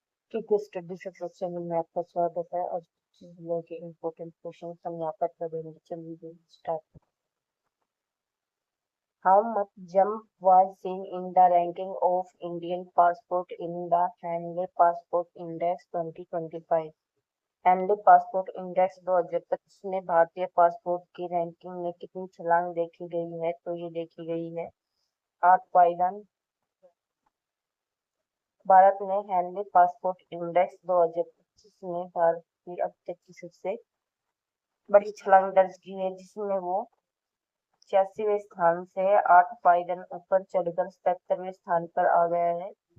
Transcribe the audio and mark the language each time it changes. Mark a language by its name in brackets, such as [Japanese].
[Hindi] क्योंकि स्टडी से सेक्शन में आपका स्वागत है और जिले के इम्पोर्टेंट क्वेश्चन हम यहाँ पर करेंगे। चलिए start. [English] How much jump was seen in the ranking of Indian passport in the Henley Passport Index 2025? [Hindi] Henley passport index 2025 में भारतीय पासपोर्ट की रैंकिंग में कितनी छलांग देखी गई है? तो ये देखी गई है 8 पाइदान। भारत ने हेनली पासपोर्ट इंडेक्स 2025 में भारत की अब तक की सबसे बड़ी छलांग दर्ज की है, जिसमें वो 86वें स्थान से 8 पायदान ऊपर चढ़कर 77वें स्थान पर आ गया है।